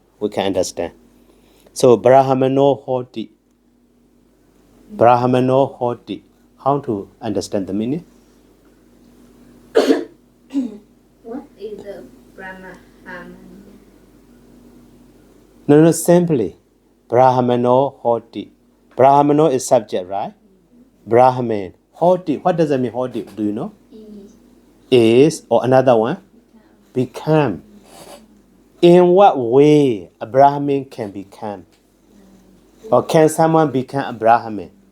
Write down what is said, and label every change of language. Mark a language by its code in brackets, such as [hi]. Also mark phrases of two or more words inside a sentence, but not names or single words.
[en] We can understand. So, [pi] Brahmano Hoti. Brahmano Hoti. [en] How to understand the meaning? What is the Brahman? No, simply. [pi] Brahmano Hoti. [en] Brahmano is subject, right? Brahman. Hoti. What does it mean, Hoti? Do you know? Is, or another one? Become. In what way a Brahmin can become? Or can someone become a Brahmin?